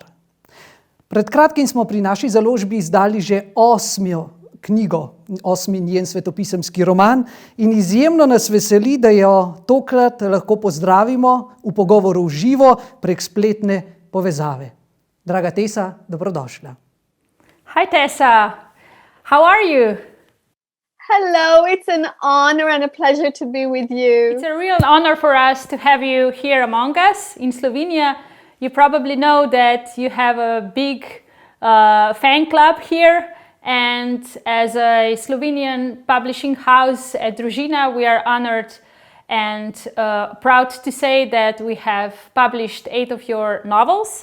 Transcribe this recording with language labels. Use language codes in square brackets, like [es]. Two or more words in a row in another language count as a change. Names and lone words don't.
[sl] Pred kratkim smo pri naši založbi izdali že 8. knjigo, 8. njen svetopisemski roman in izjemno nas veseli, da jo tokrat lahko pozdravimo v pogovoru v živo prek spletne povezave. Draga Tessa, dobrodošla. [en] Hi Tessa, how are you? Hello, it's an honor and a pleasure to be with you. It's a real honor for us to have you here among us in Slovenia. You probably know that you have a big fan club here, and as a Slovenian publishing house at Družina, we are honored and proud to say that we have published 8 of your novels.